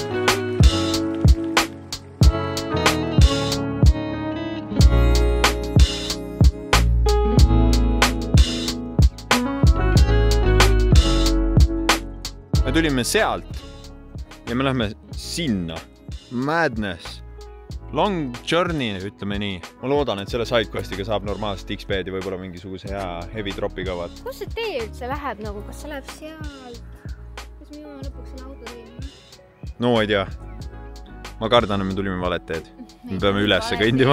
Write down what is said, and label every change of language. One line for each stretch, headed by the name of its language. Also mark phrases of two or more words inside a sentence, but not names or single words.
Estonian: Me tulime sealt ja me lähme sinna.
English: Madness. Long journey,
Estonian: ütleme nii. Ma loodan, et selle sidequestiga saab normaalselt X-Bed ja võib-olla mingisuguse hea
English: heavy dropiga
Estonian: vaat. Kus see tee üldse läheb nagu? Kas see läheb sealt? Kas me jõuame lõpuks selle auto teema? No ei tea. Ma kardan, et me tulime valet teed. Me peame ülesse kõndima.